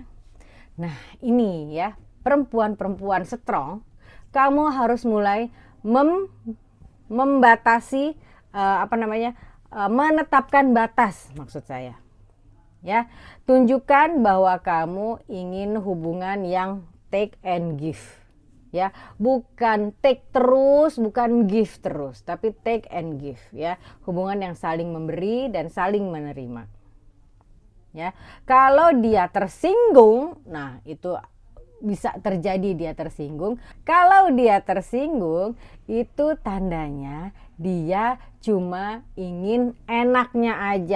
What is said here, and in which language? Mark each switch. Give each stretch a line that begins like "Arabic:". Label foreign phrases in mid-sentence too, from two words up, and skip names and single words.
Indonesian: Nah, ini ya, perempuan strong, kamu harus mulai membatasi menetapkan batas, maksud saya. Ya, tunjukkan bahwa kamu ingin hubungan yang
English: take and give.
Indonesian: Ya, bukan take terus, bukan give terus, tapi
English: take and give
Indonesian: ya. Hubungan yang saling memberi dan saling menerima. Ya. Kalau dia tersinggung, nah itu bisa terjadi dia tersinggung. Kalau dia tersinggung, itu tandanya dia cuma ingin enaknya aja.